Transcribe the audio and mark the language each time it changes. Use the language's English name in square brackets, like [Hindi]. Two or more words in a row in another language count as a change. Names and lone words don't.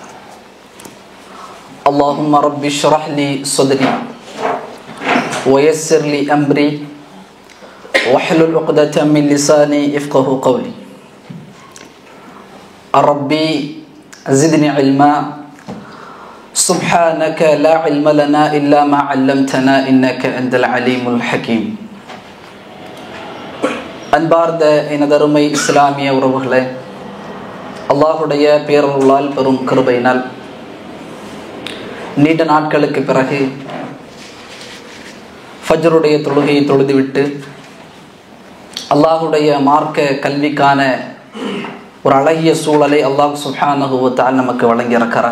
[Arabic] اللهم رب اشرح لي صدري ويسر لي أمري واحلل عقدة من لساني يفقهوا قولي. ربي زدني علما سبحانك لا علم لنا إلا ما علمتنا إنك أنت العليم الحكيم. [Tamil] அன்பார்ந்த எனதருமை இஸ்லாமிய உறவுகளே, அல்லாஹுடைய பேரருளால் பெரும் கிருபையினால் நீண்ட நாட்களுக்கு பிறகு ஃபஜ்ருடைய தொழுகையை தொழுதுவிட்டு அல்லாஹுடைய மார்க்க கல்விக்கான ஒரு அழகிய சூழலை அல்லாஹ் [Arabic] سبحانه وتعالى [Tamil] நமக்கு வழங்கியிருக்கிறான்.